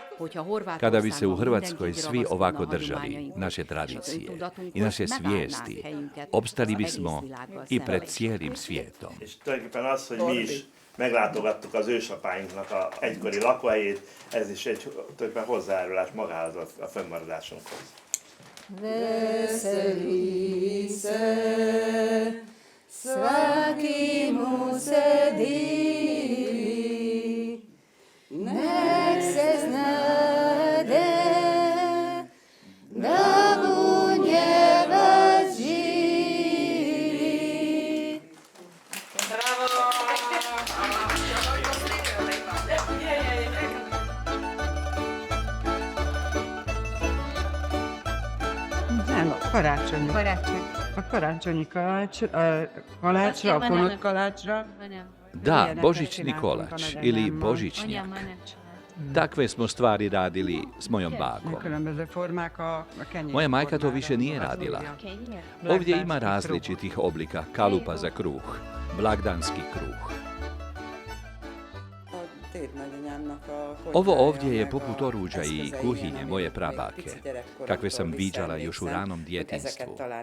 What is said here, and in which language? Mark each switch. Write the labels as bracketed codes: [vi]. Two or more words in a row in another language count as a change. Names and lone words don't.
[hr] Kada bi se u Hrvatskoj svi ovako držali naše tradicije i naše svijesti, opstali bismo i pred cijelim svijetom. [hu] És tulajdonképpen az, hogy mi is meglátogattuk az ősapáinknak a egykori lakóhelyét, ez is egy tulajdonképpen hozzájárulás magához a fönnmaradásunkhoz. [hr] Veseli se, svaki mu se divi, nek se znade da u njega živi. [hu] Nem, karácsony. A karácsonyi kalácsra, a ponott kalácsra. [hr] Da, božićni kolač ili božićnjak. Takve smo stvari radili s mojom bakom. [hu] Különböző formák a kenyér. [hr] Moja majka to više nije [hu] formából [hr] radila. azulja. Ovdje ima Blagdanski različitih oblika kalupa za kruh, blagdanski kruh. Ovo ovdje je poput oruđa i kuhinje moje prabake, kakve sam viđala još u ranom djetinjstvu.